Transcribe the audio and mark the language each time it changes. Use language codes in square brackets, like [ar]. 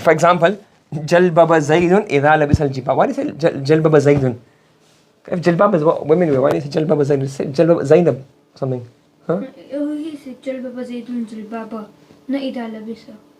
[en] For example, [ar] جلبب زيد إذا لبس الجباب. [en] Why do you say [ar] جلبب زيد? [en] If جلباب is what women wear, why do you say جلبب زيد? Say [ar] جلبب زينب [en] something. Huh? He said [ar] جلبب زيد جلبابا. Not إذا لبسه.